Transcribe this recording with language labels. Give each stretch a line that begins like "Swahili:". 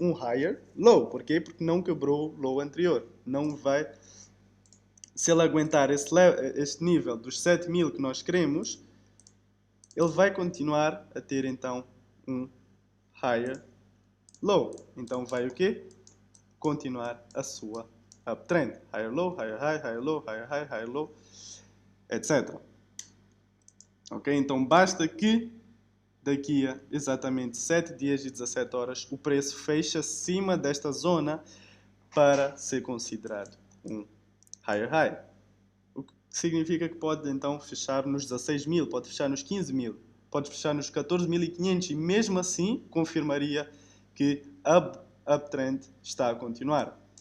Portuguese: Um higher low. Porquê? Porque não quebrou o low anterior. Não vai... Se ele aguentar este nível dos 7 mil que nós queremos, ele vai continuar a ter então um higher low. Então vai o quê? Continuar a sua uptrend.
English: Higher low, higher high, higher low, higher high, higher low, etc. Ok?
Portuguese: Então basta que daqui a exatamente 7 dias e 17 horas o preço feche acima desta zona para ser considerado um higher high. O que significa que pode então fechar nos 16 mil, pode fechar nos 15 mil, pode fechar nos 14.500 e mesmo assim confirmaria que uptrend está a continuar.